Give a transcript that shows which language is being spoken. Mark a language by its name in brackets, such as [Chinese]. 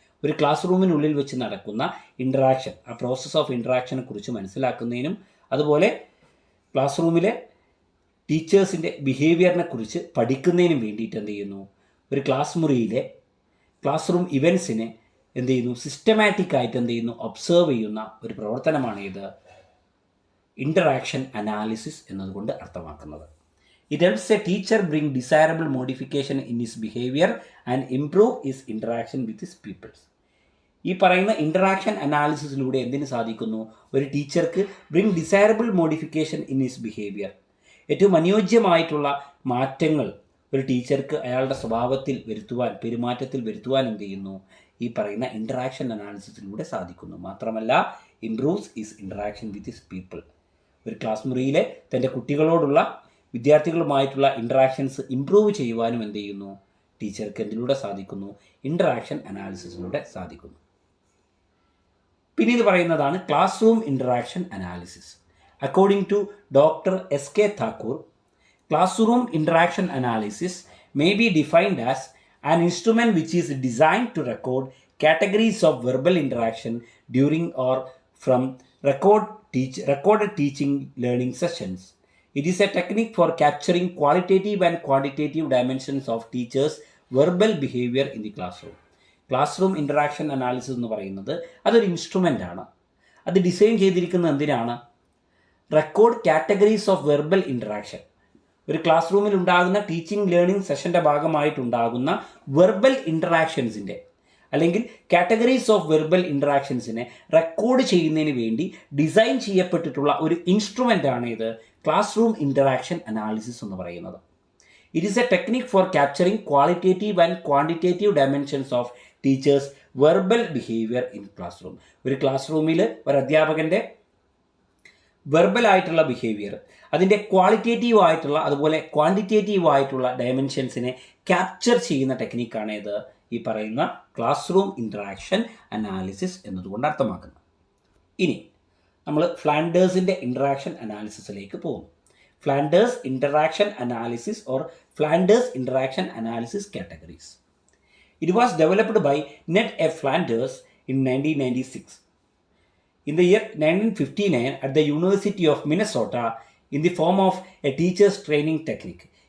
[Malayalam] ഒരു ക്ലാസ് റൂമിനുള്ളിൽ വെച്ച് നടക്കുന്ന ഇൻറ്ററാക്ഷൻ, ആ പ്രോസസ്സ് ഓഫ് ഇൻറ്ററാക്ഷനെ കുറിച്ച് മനസ്സിലാക്കുന്നതിനും അതുപോലെ ക്ലാസ് റൂമിലെ ടീച്ചേഴ്സിൻ്റെ ബിഹേവിയറിനെ കുറിച്ച് പഠിക്കുന്നതിനും വേണ്ടിയിട്ട് എന്ത് ചെയ്യുന്നു? ഒരു ക്ലാസ് മുറിയിലെ ക്ലാസ് റൂം ഇവൻസിനെ എന്ത് ചെയ്യുന്നു? സിസ്റ്റമാറ്റിക് ആയിട്ട് എന്ത് ചെയ്യുന്നു? ഒബ്സേർവ് ചെയ്യുന്ന ഒരു പ്രവർത്തനമാണ് ഇത് ഇൻ്ററാക്ഷൻ അനാലിസിസ് എന്നതുകൊണ്ട് അർത്ഥമാക്കുന്നത്. [English] It helps a teacher bring desirable modification in his behavior and improve his interaction with his pupils. [Malayalam] ഈ പറയുന്ന ഇൻ്ററാക്ഷൻ അനാലിസിസിലൂടെ എന്തിനു സാധിക്കുന്നു? ഒരു ടീച്ചർക്ക് [English] bring desirable modification in his behaviour, [Malayalam] ഏറ്റവും അനുയോജ്യമായിട്ടുള്ള മാറ്റങ്ങൾ ഒരു ടീച്ചർക്ക് അയാളുടെ സ്വഭാവത്തിൽ വരുത്തുവാൻ, പെരുമാറ്റത്തിൽ വരുത്തുവാൻ എന്ത് ചെയ്യുന്നു? ഈ പറയുന്ന ഇൻ്ററാക്ഷൻ അനാലിസിസിലൂടെ സാധിക്കുന്നു. മാത്രമല്ല [English] Improves his interaction with his people. [Malayalam] ഒരു ക്ലാസ് മുറിയിലെ തൻ്റെ കുട്ടികളോടുള്ള, വിദ്യാർത്ഥികളുമായിട്ടുള്ള ഇൻട്രാക്ഷൻസ് ഇംപ്രൂവ് ചെയ്യുവാനും എന്ത് ചെയ്യുന്നു? ടീച്ചർക്ക് എന്തിലൂടെ സാധിക്കുന്നു? ഇൻ്ററാക്ഷൻ അനാലിസിസിലൂടെ സാധിക്കുന്നു. പിന്നെ ഇത് പറയുന്നതാണ് class room interaction analysis. [English] According to doctor S K Thakur, class room interaction analysis may be defined as an instrument which is designed to record categories of verbal interaction during or from recorded teaching learning sessions. It is a technique for capturing qualitative and quantitative dimensions of teachers' verbal behavior in the classroom. [Malayalam] Class room interaction analysis എന്ന് പറയുന്നത് അതൊരു instrument ആണ്. അത് design ചെയ്തിരിക്കുന്നത് എന്തിനാണ്? [English] Record categories of verbal interaction. [Malayalam] ഒരു class റൂമിൽ ഉണ്ടാകുന്ന ടീച്ചിങ് ലേണിംഗ് സെഷൻ്റെ ഭാഗമായിട്ടുണ്ടാകുന്ന വെർബൽ ഇൻ്ററാക്ഷൻസിൻ്റെ അല്ലെങ്കിൽ കാറ്റഗറീസ് ഓഫ് വെർബൽ ഇൻ്ററാക്ഷൻസിനെ റെക്കോർഡ് ചെയ്യുന്നതിന് വേണ്ടി ഡിസൈൻ ചെയ്യപ്പെട്ടിട്ടുള്ള ഒരു ഇൻസ്ട്രുമെൻ്റാണ് ഇത് ക്ലാസ് റൂം ഇൻ്ററാക്ഷൻ അനാലിസിസ് എന്ന് പറയുന്നത്. [English] It is a technique for capturing qualitative and quantitative dimensions of teachers' verbal behaviour in class room. [Malayalam] ഒരു ക്ലാസ് റൂമിൽ ഒരു അധ്യാപകൻ്റെ വെർബൽ ആയിട്ടുള്ള ബിഹേവിയർ, അതിൻ്റെ ക്വാളിറ്റേറ്റീവ് ആയിട്ടുള്ള അതുപോലെ ക്വാണ്ടിറ്റേറ്റീവ് ആയിട്ടുള്ള ഡയമെൻഷൻസിനെ ക്യാപ്ചർ ചെയ്യുന്ന ടെക്നിക്കാണ് ഇത് ഈ പറയുന്ന ക്ലാസ് റൂം ഇൻ്ററാക്ഷൻ അനാലിസിസ് എന്നതുകൊണ്ട് അർത്ഥമാക്കുന്നത്. ഇനി നമ്മൾ ഫ്ലാൻഡേഴ്സിൻ്റെ ഇൻ്ററാക്ഷൻ അനാലിസിസിലേക്ക് പോകും. [English] Flanders interaction analysis or Flanders interaction analysis categories. It was developed by Ned F. Flanders in 1996. In the year 1959 at the University of Minnesota in the form of a teacher's training technique.